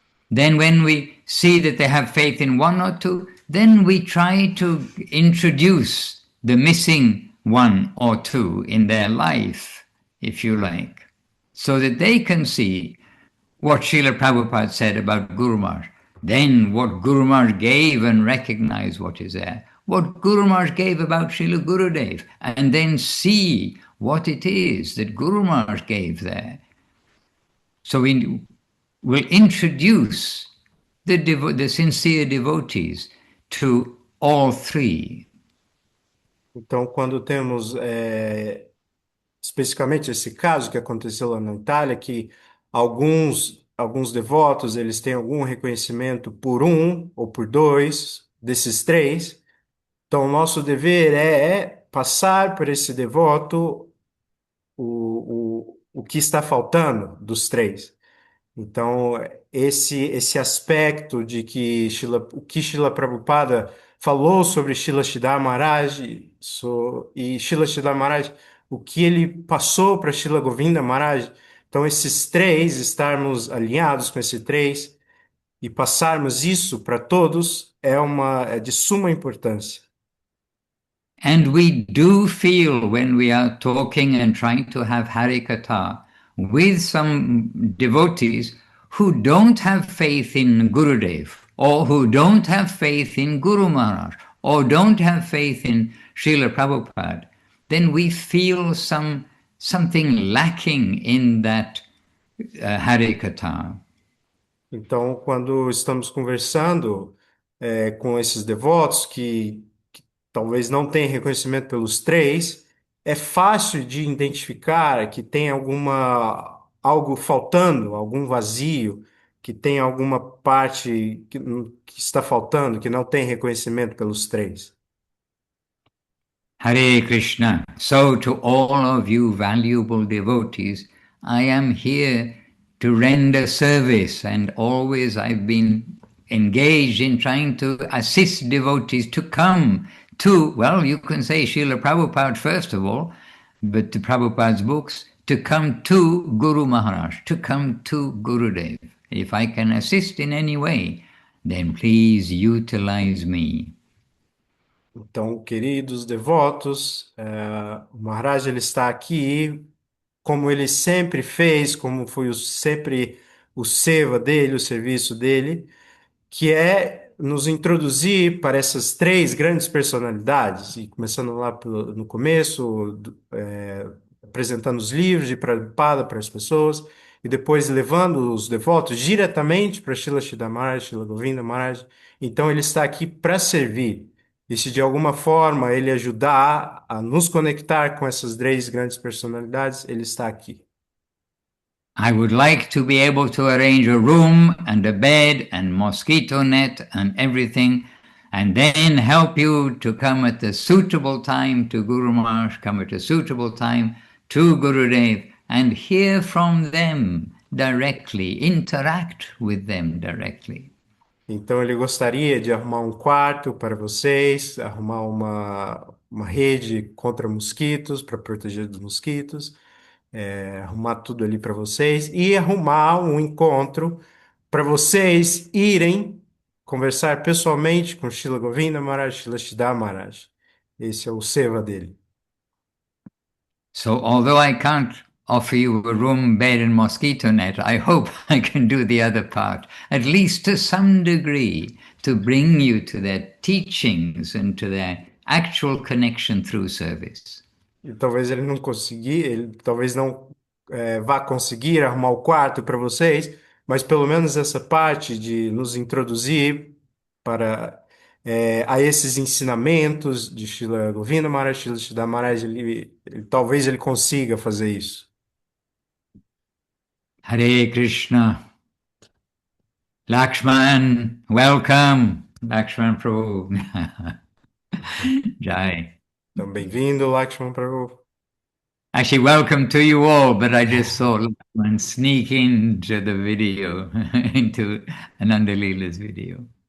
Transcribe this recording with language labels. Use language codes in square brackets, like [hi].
[en] Then when we see that they have faith in one or two, then we try to introduce the missing one or two in their life, if you like, so that they can see what Srila Prabhupada said about Guru Maharaj, then what Guru Maharaj gave and recognize what is there, what Guru Maharaj gave about Srila Gurudev, and then see what it is that Guru Maharaj gave there. So we will introduce the sincere devotees to all three. [pt] Então, quando temos especificamente esse caso que aconteceu lá na Itália, que alguns devotos eles têm algum reconhecimento por um ou por dois desses três, então o nosso dever é passar para esse devoto o que está faltando dos três. Então, esse aspecto de que o que Srila Prabhupada falou sobre Srila Sridhar Maharaj e Srila Sridhar Maharaj, o que ele passou para Srila Govinda Maharaj, então esses três, estarmos alinhados com esses três e passarmos isso para todos é de suma importância. [en] And we do feel when we are talking and trying to have Harikatha with some devotees who don't have faith in Gurudev, or who don't have faith in Guru Maharaj, or don't have faith in Srila Prabhupada, then we feel something lacking in that Harikatha. [pt] Então, quando estamos conversando com esses devotos que talvez não tenham reconhecimento pelos três, é fácil de identificar que tem algo faltando, algum vazio, que tem alguma parte que está faltando, que não tem reconhecimento pelos três. [en] Hare Krishna. So to all of you valuable devotees, I am here to render service, and always I've been engaged in trying to assist devotees to come to, well, you can say Srila Prabhupada first of all, but to Prabhupada's books, to come to Guru Maharaj, to come to Gurudev. If I can assist in any way, then please utilize me. [pt] Então, queridos devotos, o Maharaj ele está aqui como ele sempre fez, como foi sempre o seva dele, o serviço dele, que é nos introduzir para essas três grandes personalidades, e começando lá no começo, apresentando os livros de Prabhupada para as pessoas, e depois levando os devotos diretamente para Srila Sridhar Maharaj, Srila Govinda Maharaj. Então ele está aqui para servir. E se de alguma forma ele ajudar a nos conectar com essas três grandes personalidades, ele está aqui. [en] I would like to be able to arrange a room and a bed and mosquito net and everything, and then help you to come at the suitable time to Guru Maharaj, come at a suitable time to Gurudev, and hear from them directly, interact with them directly. [pt] Então ele gostaria de arrumar um quarto para vocês, arrumar uma rede contra mosquitos, para proteger dos mosquitos, arrumar tudo ali para vocês e arrumar um encontro para vocês irem conversar pessoalmente com Srila Govinda Maharaj, Srila Siddhar Maharaj. Esse é o seva dele. [en] So although I can't offer you a room, bed and mosquito net, I hope I can do the other part, at least to some degree, to bring you to their teachings and to their actual connection through service. [pt] E talvez ele não conseguir, ele talvez não vá conseguir arrumar o quarto para vocês, mas pelo menos essa parte de nos introduzir para a esses ensinamentos de Srila Govinda Maharaj, Srila Siddhar Maharaj, talvez ele consiga fazer isso. [en] Hare Krishna. Lakshman, welcome. Lakshman Prabhu. Jai. [pt] Então, bem-vindo, Lakshman Prabhu. [en] Actually, welcome to you all, but I just saw Lakshman sneak into the video, into Ananda Leela's video.